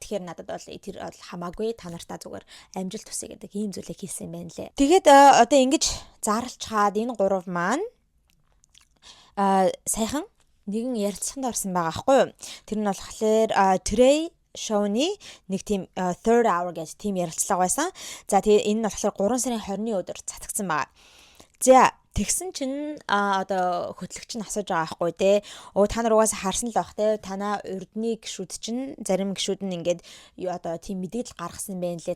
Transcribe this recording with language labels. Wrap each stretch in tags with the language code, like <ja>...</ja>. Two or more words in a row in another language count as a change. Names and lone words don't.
<mn>Тэгэхээр надад бол тэр бол хамаагүй та нартаа зүгээр амжилт хүсье гэдэг ийм зүйлийг хэлсэн байна лээ. Тэгээд одоо ингэж зарлж хаад энэ 3 маань сайхан нэгэн ярилцлаганд орсон байгаа аахгүй юу. Тэр нь болохоор Trey Show-ны нэг тийм</mn> <en>third hour</en> <mn>гэж тийм ярилцлага байсан. За тэгээ энэ нь болохоор 3 сарын 20-ны өдөр цацагдсан байгаа. За тэгсэн чинь одоо хөтлөгч нь асууж байгаа аахгүй те. Та нар угаасаа харсан л байх те. Танаа урдны гişүүд чинь зарим гişүүд нь ингээд одоо тийм мэдээлэл гаргасан байна лээ.</mn>